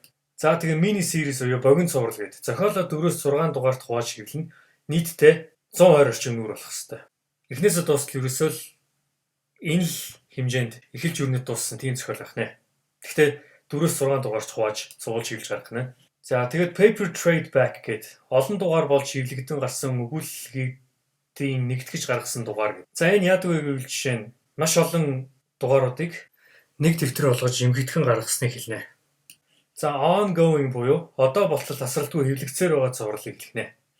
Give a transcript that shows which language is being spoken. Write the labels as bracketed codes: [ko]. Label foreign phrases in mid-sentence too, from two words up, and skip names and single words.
[mn] За тэгээ [en] mini series [mn] буюу богино цуврал гэдэг. Зохиолоо 4-6 дугаарт хувааж хэвлэнэ. Нийтдээ 120 орчим нүүр болох хэвээр. Эхнээсээ дуустал ерөөсөө л энэ л хэмжээнд эхэлж өрнөд дууссан тийм зохиол байх нэ. Гэхдээ 4-6 дугаарт хувааж цуулж хэвлэж гаргах нэ. За тэгээд [en] paper trade back [mn] гэдэг олон дугаар болж хэвлэгдэн гарсан өгүүлэлтийн нэгтгэж гаргасан дугаар гэдэг. За энэ яадаг вэ гэвэл жишээ нь маш олон дугааруудыг нэг дэвтэр болгож эмгэгдэхэн гаргасныг хэлнэ. За ongoing буюу одоо болтол тасралтгүй хэвлэгцээр байгаа цувралыг хэлнэ.